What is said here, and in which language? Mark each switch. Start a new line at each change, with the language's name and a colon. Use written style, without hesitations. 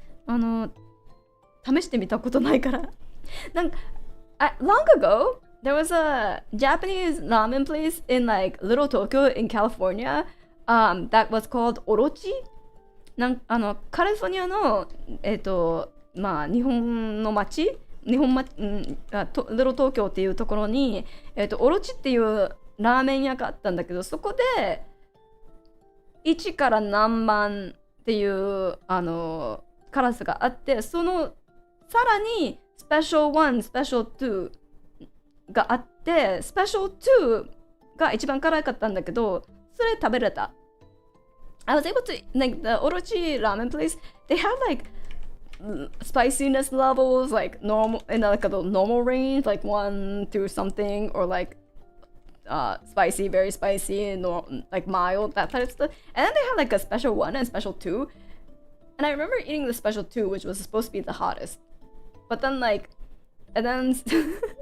Japanese: 試してみたことないから。
English: なんか、long ago, there was a Japanese ramen place in like Little Tokyo in California, that was called Orochi.
Japanese: カリフォルニアのまあ日本の町。リトル東京っていうところに、オロチっていうラーメン屋があったんだけど、そこで1から何番っていう辛さがあって、そのさらにスペシャル1、スペシャル2があって、スペシャル2が一番辛かったんだけど、それ食べれた。
English: I was able to, like the Orochi ramen place, they have like spiciness levels like normal in like a normal range, like 1 through something, or like spicy, very spicy, like mild, that type of stuff. And then they had like a special 1 and special 2, and I remember eating the special 2, which was supposed to be the hottest, but then like, and then